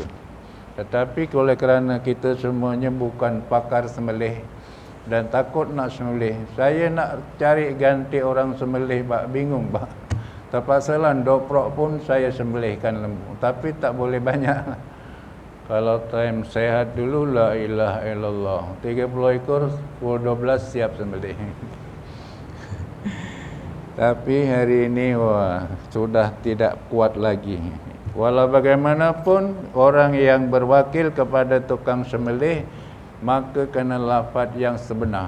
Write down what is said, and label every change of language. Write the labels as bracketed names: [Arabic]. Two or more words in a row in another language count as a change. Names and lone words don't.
[Malay] Tetapi oleh kerana kita semuanya bukan pakar sembelih dan takut nak sembelih, saya nak cari ganti orang sembelih, bingung. Terpaksalah doprok pun saya sembelihkan lembu, tapi tak boleh banyak. Kalau time sehat dulu, [Arabic] لا إله إلا الله, [Malay] 30 ekor, pukul 12 siap sembelih. Tapi hari ini sudah tidak kuat lagi. Walau bagaimanapun, orang yang berwakil kepada tukang sembelih, maka kena lafaz yang sebenar.